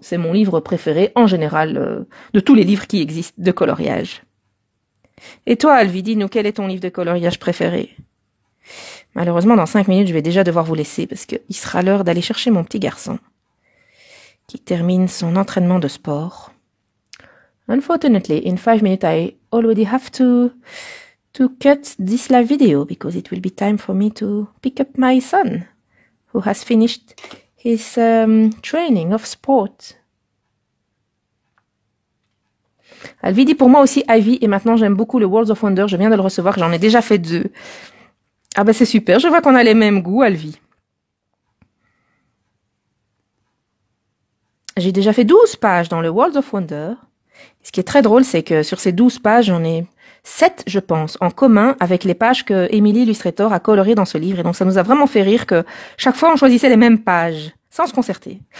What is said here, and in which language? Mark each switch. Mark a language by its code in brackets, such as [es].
[fr] C'est mon livre préféré, en général, de tous les livres qui existent de coloriage. Et toi, Alvi, dis-nous, quel est ton livre de coloriage préféré? Malheureusement, dans 5 minutes, je vais déjà devoir vous laisser parce qu'il sera l'heure d'aller chercher mon petit garçon qui termine son entraînement de sport. [en] Unfortunately, in 5 minutes, I already have to cut this live video because it will be time for me to pick up my son who has finished his training of sport. [fr] Alvi dit pour moi aussi Ivy et maintenant j'aime beaucoup le Worlds of Wonder. Je viens de le recevoir, j'en ai déjà fait 2. Ah ben c'est super, je vois qu'on a les mêmes goûts, Alvi. J'ai déjà fait 12 pages dans le Worlds of Wonder. Ce qui est très drôle, c'est que sur ces 12 pages, j'en ai 7, je pense, en commun avec les pages que Emily Illustrator a colorées dans ce livre. Et donc ça nous a vraiment fait rire que chaque fois on choisissait les mêmes pages, sans se concerter.